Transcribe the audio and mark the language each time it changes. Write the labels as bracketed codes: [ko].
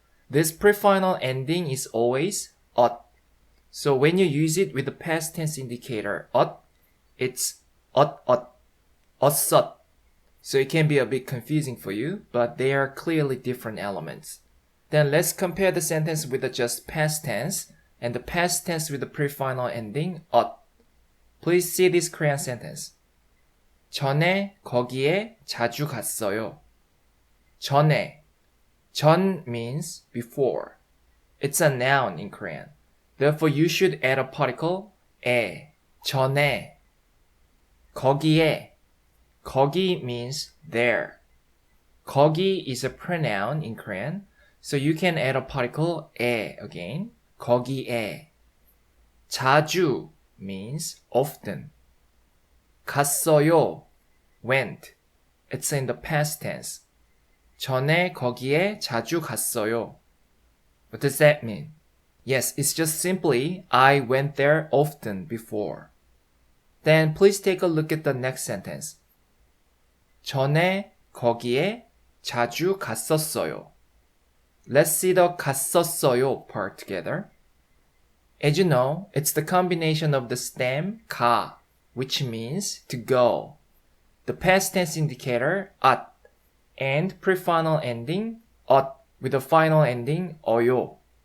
[en] This pre-final ending is always ot. So when you use it with the past tense indicator ot, it's ot, 어쌔. So it can be a bit confusing for you, but they are clearly different elements. Then let's compare the sentence with the just past tense and the past tense with the pre-final ending ot. Please see this Korean sentence. [ko] 전에 거기에 자주 갔어요. [en] 전에. 전 means before. It's a noun in Korean. Therefore, you should add a particle 에. 전에. 거기에. 거기 means there. 거기 is a pronoun in Korean, so you can add a particle 에 again. [ko] 거기에. [en] 자주 means often. 갔어요, went. It's in the past tense. [ko] 전에 거기에 자주 갔어요. [en] What does that mean? Yes, it's just simply I went there often before. Then please take a look at the next sentence. [ko] 전에 거기에 자주 갔었어요. [en] Let's see the 갔었어요 part together. As you know, it's the combination of the stem 가, which means to go, the past tense indicator at, and pre-final ending ot with the final ending 어요.